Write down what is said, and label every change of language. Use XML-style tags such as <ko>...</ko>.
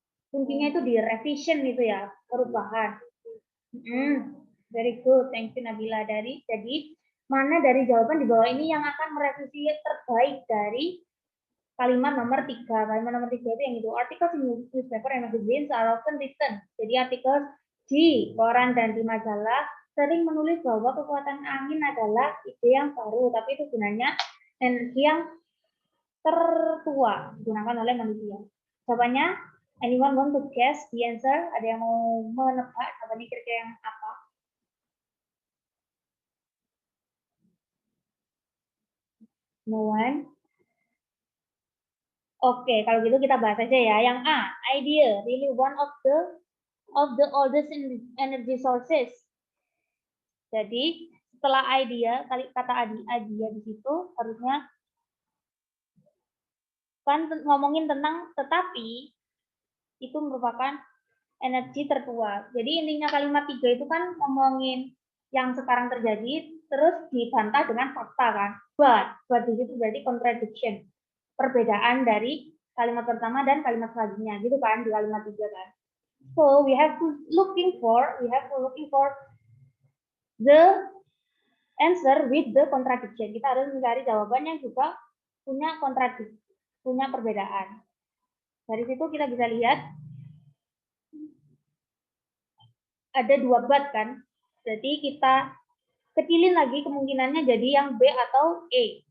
<id>Kuncinya itu di revision itu ya, perubahan.</id> <en>Very good, thank you Nabila.</en> <id>Jadi mana dari jawaban di bawah ini yang akan merevisi terbaik dari kalimat nomor 3. Kalimat nomor 3 itu yang itu.</id> <en>Articles in newspaper and magazines are often written.</en> <id>Jadi artikel di koran dan di majalah sering menulis bahwa kekuatan angin adalah ide yang baru, tapi itu gunanya energi yang tertua digunakan oleh manusia.</id> <en>Jawabannya, anyone want to guess the answer?</en> <id>Ada yang mau menebak jawabannya kira-kira yang apa?</id> <en>No one?</en> <id>Oke, kalau gitu kita bahas aja ya.</id> <en>Yang A, idea, really one of the oldest energy sources.</en> <id>Jadi setelah idea, kata idea di situ harusnya kan ngomongin tentang tetapi itu merupakan energi tertua. Jadi intinya kalimat 3 itu kan ngomongin yang sekarang terjadi terus dibantah dengan fakta kan. But di situ berarti contradiction. Perbedaan dari kalimat pertama dan kalimat selanjutnya gitu kan di kalimat 3 kan.</id> <en>So we have to looking for the answer with the contradiction.</en> <id>Kita harus mencari jawaban yang juga punya kontradiksi, punya perbedaan. Dari situ kita bisa lihat ada 2 but kan. Jadi kita kecilin lagi kemungkinannya jadi yang B atau A.</id>